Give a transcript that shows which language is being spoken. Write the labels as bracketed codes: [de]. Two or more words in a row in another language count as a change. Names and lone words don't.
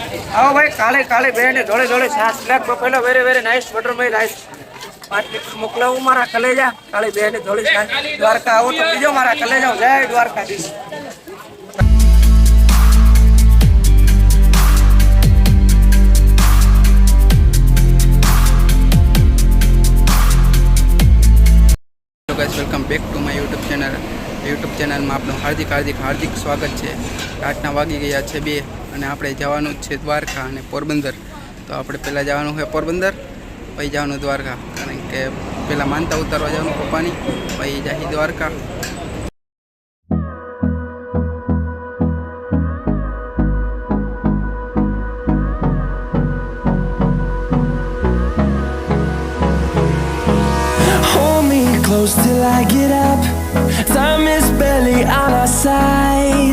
[gu] આઓ ભાઈ કાળે કાળે બહન ધોળે ધોળે છાસ [en] Black buffalo very very nice butter milk rice [gu] 5 લીટર મોકલાઉં મારા કલેજા કાળી બહન ધોળી છાસ દ્વારકા આઓ તો બીજો મારા કલેજા જય દ્વારકાધીશ। [en] Welcome back to my YouTube channel में आपનું હાર્દિક સ્વાગત છે। [gu] રાતના વાગી ગયા છે 2 અને આપણે જવાનું છે દ્વારકા અને પોરબંદર। તો આપણે પહેલાં જવાનું છે પોરબંદર પછી જવાનું દ્વારકા, કારણ કે પહેલાં માનતા ઉતારવા જવાનું પપ્પાની, પછી જાહી દ્વારકા। [en] Close till I get up. Time is barely on our side.